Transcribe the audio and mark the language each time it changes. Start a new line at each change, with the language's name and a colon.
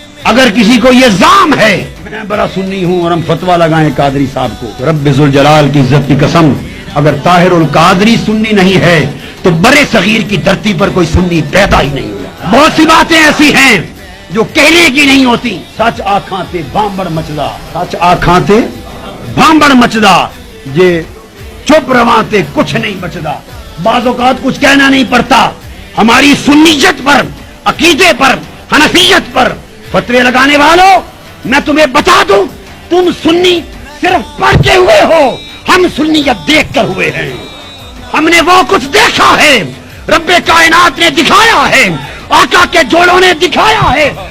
Urdu: اگر کسی کو یہ زام ہے میں بڑا سنی ہوں اور ہم فتویٰ لگائیں قادری صاحب کو، رب ذوالجلال کی عزت کی قسم اگر طاہر القادری سنی نہیں ہے تو برے صغیر کی دھرتی پر کوئی سنی پیدا ہی نہیں ہوا. بہت سی باتیں ایسی ہیں جو کہنے کی نہیں ہوتی.
Punjabi: سچ آکھاں تے بامبڑ مچدا، سچ آکھاں تے بامبڑ مچدا، یہ چپ رواں تے کچھ نہیں بچدا.
Urdu: بعض اوقات کچھ کہنا نہیں پڑتا. ہماری سنیت پر، عقیدے پر، حنفیت پر فتوے لگانے والوں میں تمہیں بتا دوں تم سنی صرف پڑھتے ہوئے ہو، ہم سنیت دیکھ کر ہوئے ہیں. ہم نے وہ کچھ دیکھا ہے، رب کائنات نے دکھایا ہے، آقا کے جوڑوں نے دکھایا ہے.